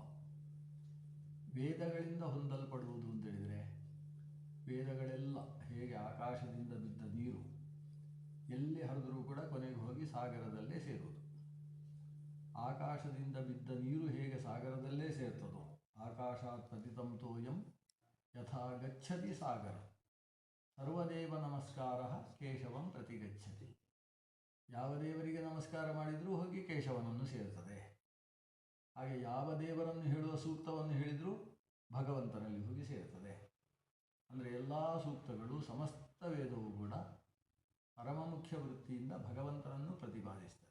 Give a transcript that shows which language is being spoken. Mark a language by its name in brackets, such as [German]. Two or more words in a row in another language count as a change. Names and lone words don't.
[Kannada] ವೇದಗಳಿಂದ ಹೊಂದಲ್ಪಡುವುದು ಅಂತೇಳಿದರೆ ವೇದಗಳೆಲ್ಲ ಹೇಗೆ ಆಕಾಶದಿಂದ ಬಿದ್ದ ನೀರು ಎಲ್ಲಿ ಹರಿದರೂ ಕೂಡ ಕೊನೆಗೆ ಹೋಗಿ ಸಾಗರದಲ್ಲೇ ಸೇರುವುದು. ಆಕಾಶದಿಂದ ಬಿದ್ದ ನೀರು ಹೇಗೆ ಸಾಗರದಲ್ಲೇ ಸೇರ್ತದೋ, [Sanskrit] ಆಕಾಶಾತ್ ಪತಿತಂ ತೋಯಂ ಯಥಾ ಗಚ್ಚತಿ ಸಾಗರ ಸರ್ವದೇವ ನಮಸ್ಕಾರ ಕೇಶವಂ ಪ್ರತಿಗಚ್ಚತಿ. [Kannada] ಯಾವ ದೇವರಿಗೆ ನಮಸ್ಕಾರ ಮಾಡಿದರೂ ಹೋಗಿ ಕೇಶವನನ್ನು ಸೇರ್ತದೆ. ಹಾಗೆ ಯಾವ ದೇವರನ್ನು ಹೇಳುವ ಸೂಕ್ತವನ್ನು ಹೇಳಿದರೂ ಭಗವಂತನಲ್ಲಿ ಹೋಗಿ ಸೇರ್ತದೆ. ಅಂದರೆ ಎಲ್ಲ ಸೂಕ್ತಗಳು, ಸಮಸ್ತ ವೇದವು ಕೂಡ ಪರಮ ಮುಖ್ಯ ವೃತ್ತಿಯಿಂದ ಭಗವಂತನನ್ನು ಪ್ರತಿಪಾದಿಸ್ತದೆ.